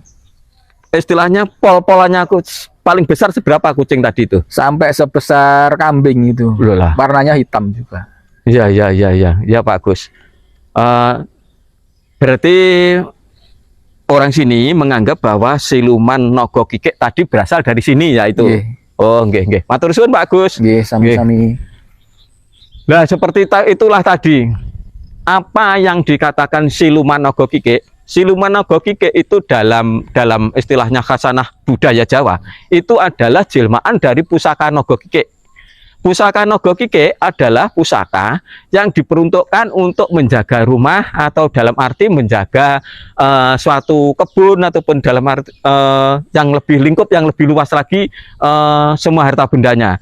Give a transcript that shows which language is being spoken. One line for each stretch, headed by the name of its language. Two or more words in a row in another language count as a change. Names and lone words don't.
Indonesian: Istilahnya pol-polannya aku paling besar seberapa kucing tadi itu? Sampai sebesar kambing itu. Loh lah. Warnanya hitam juga. Ya Pak Gus. Berarti orang sini menganggap bahwa siluman Naga Kikik tadi berasal dari sini ya itu. Nggih.
Javanese: Oh, nggih. Matur suwun Pak Gus. Nggih, sami-sami.
Indonesian: Nah, seperti itulah tadi. Apa yang dikatakan siluman Naga Kikik? Siluman Naga Kikik itu dalam istilahnya khasanah budaya Jawa, itu adalah jelmaan dari pusaka Naga Kikik. Pusaka Naga Kikik adalah pusaka yang diperuntukkan untuk menjaga rumah atau dalam arti menjaga suatu kebun ataupun dalam arti yang lebih lingkup, yang lebih luas lagi semua harta bendanya.